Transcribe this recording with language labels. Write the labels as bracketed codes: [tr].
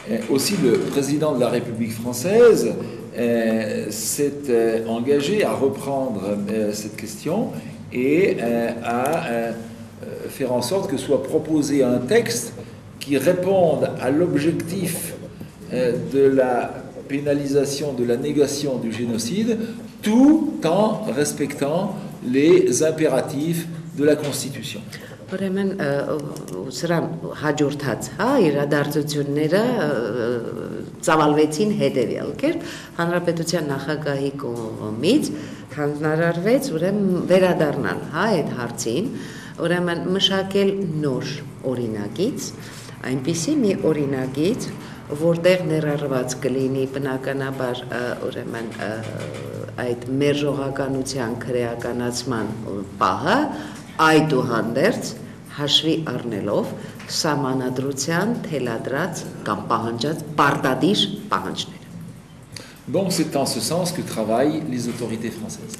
[fr] Aussi, le président de la République française s'est engagé à reprendre cette question et à faire en sorte que soit proposé un texte qui réponde à l'objectif de la pénalisation, de la négation du génocide, tout en respectant les impératifs de la Constitution. [hy] Ուրեմն սրան հաջորդած իրադարձությունները ծավալվեցին հետևյալ կերպ հանրապետության նախագահի կողմից հանձնարարվեց ուրեմն վերադառնալ այդ հարցին ուրեմն մշակել նոր օրինագիծ այնպիսի մի օրինագիծ որտեղ ներառված կլինի բնականաբար ուրեմն այդ մերժողականության քրեականացման պահը այդուհանդերձ հաշվի առնելով սահմանադրության թելադրած կամ պահանջած պարտադիր պահանջները։ [fr] Donc c'est en ce sens que travaillent les autorités françaises.